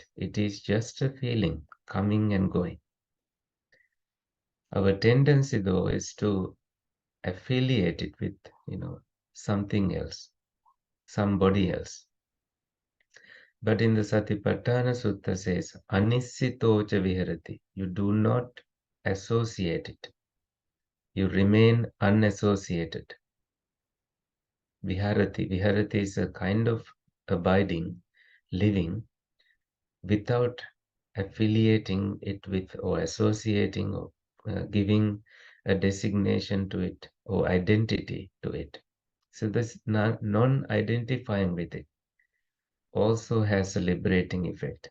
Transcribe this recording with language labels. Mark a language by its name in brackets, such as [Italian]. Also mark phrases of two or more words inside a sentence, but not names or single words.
[English] It is just a feeling coming and going. Our tendency, though, is to affiliate it with, something else, somebody else. But in the Satipatthana Sutta says, [Pali] Anissitocha viharati. [English] You do not associate it. You remain unassociated. Viharati. Viharati is a kind of abiding, living, without affiliating it with or associating or giving a designation to it or identity to it. So this non-identifying with it also has a liberating effect.